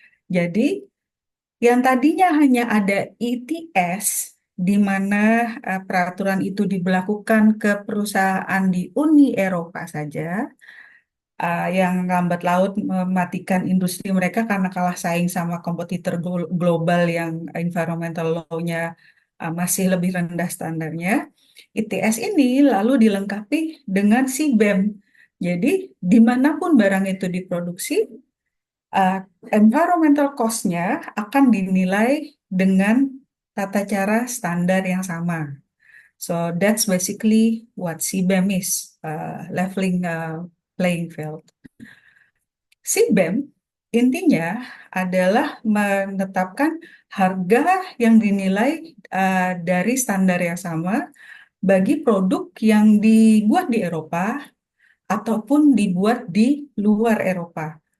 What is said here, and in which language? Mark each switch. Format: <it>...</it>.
<id>Jadi yang tadinya hanya ada ETS di mana peraturan itu diberlakukan ke perusahaan di Uni Eropa saja, yang lambat laut mematikan industri mereka karena kalah saing sama kompetitor global yang environmental law-nya masih lebih rendah standarnya. ITS ini lalu dilengkapi dengan si BEM. Jadi, dimanapun barang itu diproduksi, uh, environmental cost-nya akan dinilai dengan tata cara standar yang sama.</id> <en>So, that's basically what CBAM is, leveling playing field.</en> <id>Si BEM intinya adalah menetapkan harga yang dinilai dari standar yang sama bagi produk yang dibuat di Eropa ataupun dibuat di luar Eropa.</id>